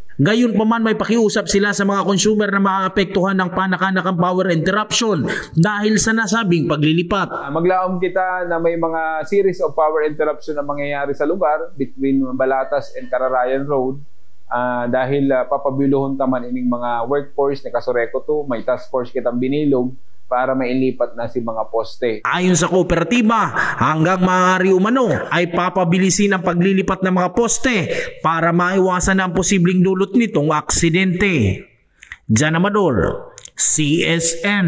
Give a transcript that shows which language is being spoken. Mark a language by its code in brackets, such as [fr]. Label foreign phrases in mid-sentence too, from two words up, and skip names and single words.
[tl] Gayon pa man may pakiusap sila sa mga consumer na maapektuhan ng panakanakang power interruption dahil sa nasabing paglilipat. [bik] Maglaom kita na may mga [en] series of power interruption [bik] na mangyayari sa lugar between Balatas and Cararayan Road. Dahil papabiluhon taman ining mga workforce ni Kasureko to, may task force kitang binilog para mailipat na si mga poste. [tl] Ayon sa kooperatiba, hanggang maaari umano ay papabilisin ang paglilipat ng mga poste para maiwasan ang posibleng dulot nitong aksidente. Jan Amador, CSN.